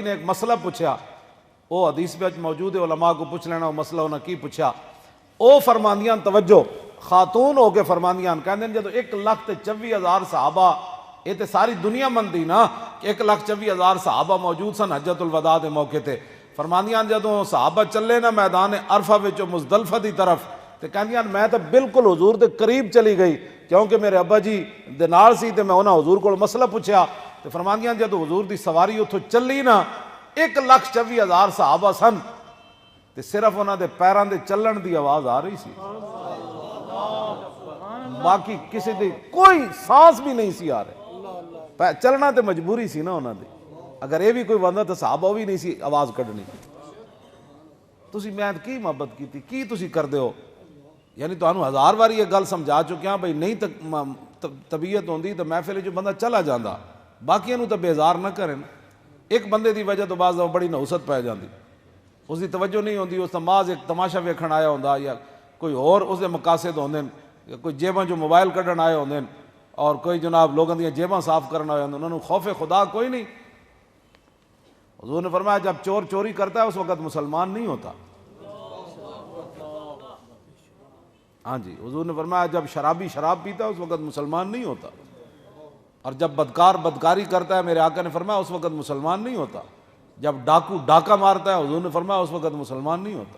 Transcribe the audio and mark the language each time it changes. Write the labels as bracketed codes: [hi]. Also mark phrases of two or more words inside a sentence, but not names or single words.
[ur] نے ایک مسئلہ پوچھا، وہ حدیث میں موجود ہے، علماء کو پوچھ لینا وہ مسئلہ انہوں نے کی پوچھا، [pa] او فرماندیاں توجہ خاتون ہو کے فرماندیاں، [ur] کہتے ہیں جدو 1,24,000 صحابہ، یہ تے [pa] ساری دنیا مندی نا کہ 1,24,000 صحابہ موجود سن حجۃ الوداع دے موقع تے، فرماندیاں جدو صحابہ چلے نا میدان عرفہ وچوں مزدلفہ دی طرف، تے کہندیاں میں تو بالکل حضور دے قریب چلی گئی کیونکہ میرے ابا جی دے نال سی، تے میں انہاں حضور کو مسئلہ پوچھیا، تے فرماندیاں جدو حضور دی سواری اتھوں چلی نا 1,24,000 صحابہ سن، تے صرف انہاں دے پیراں دے چلن دی آواز آ رہی سی، باقی کسی دی کوئی سانس بھی نہیں سی آ رہے، چلنا تے مجبوری سی نا انہاں دی، اگر یہ بھی کوئی بندہ تو صحابہ بھی نہیں سی آواز کڈنی۔ تسی میں کی محبت کیتی، کی تسی کردے ہو؟ یعنی تانوں 1000 باری یہ گل سمجھا چکیا بھئی نہیں طبیعت ہوندی تو محفل جو بندہ چلا جاندہ، باقیاں نو تو بیزار نہ کریں، ایک بندے دی وجہ تو بعض بڑی نحوست پہ جاندی، اس دی توجہ نہیں ہوندی، اس نماز ایک تماشا ویکھن آیا ہوندا یا کوئی اور اس دے مقاصد ہوندے، کوئی جیباں جو موبائل کڈن آئے ہوندے اور کوئی جناب لوگوں دیاں جیباں صاف کرنا آئے ہوندے، انہوں نے خوف خدا کوئی نہیں۔ [ur] حضور نے فرمایا جب چور چوری کرتا ہے اس وقت مسلمان نہیں ہوتا۔ ہاں جی، حضور نے فرمایا جب شرابی شراب پیتا ہے اس وقت مسلمان نہیں ہوتا، اور جب بدکار بدکاری کرتا ہے میرے آقا نے فرمایا اس وقت مسلمان نہیں ہوتا، جب ڈاکو ڈاکہ مارتا ہے حضور نے فرمایا اس وقت مسلمان نہیں ہوتا۔